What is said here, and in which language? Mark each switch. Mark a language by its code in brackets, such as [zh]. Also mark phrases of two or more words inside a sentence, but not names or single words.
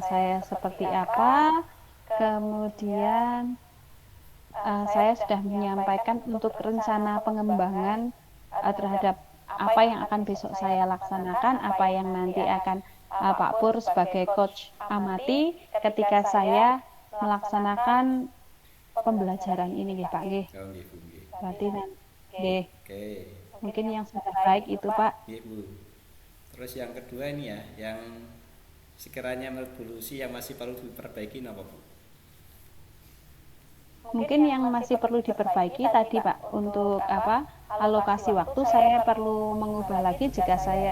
[id] saya seperti apa, kemudian saya sudah menyampaikan untuk rencana pengembangan terhadap apa yang akan besok saya laksanakan, apa yang nanti akan Pak Pur sebagai coach amati ketika saya melaksanakan pembelajaran ini, [jv] nggih, Pak, nggih. Oh, nggih Bu nggih. Berarti nggih, [id] Oke. mungkin yang sudah baik itu, Pak. [jv] Nggih Bu. [id] Terus yang kedua ini ya, yang sekiranya menurut Bu Lucy yang masih perlu diperbaiki apa Bu? Mungkin yang masih perlu diperbaiki tadi, Pak, untuk alokasi waktu saya perlu mengubah lagi jika saya